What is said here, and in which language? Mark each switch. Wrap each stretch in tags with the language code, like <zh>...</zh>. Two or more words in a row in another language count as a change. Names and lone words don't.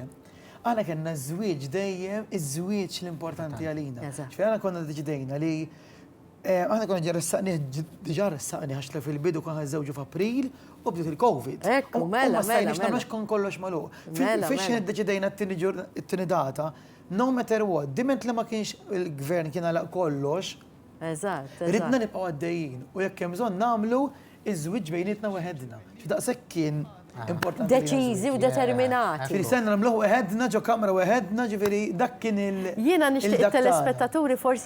<mt>Aħna kellna żwieġ dejjem iż-żwieġ l-importanti għalina. Ġifieri aħna konna deċidejna li aħna konna diġà ressaqni għax fil-bidu konna żewġu f'April u bdiet il-COVID. Ekku, mela. Nagħmlux kon kollox magħluq. Fiex deċidejna t-tieni data,</mt> <en>no matter what,</en> <mt>diment li ma kienx il-gvern kien għalaq kollox. Eżatt. Ridna nibqgħu għaddejjin u jekk hemm bżonn nagħmlu iż-żwieġ bejnietna waħedna. Daqshekk kien importanti. Deċiżi u determinati. Fil-senna nagħmluh waħedna ġo kamra waħedna ġifieri dak kien il- Jiena nixtieq telespettaturi forsi</mt>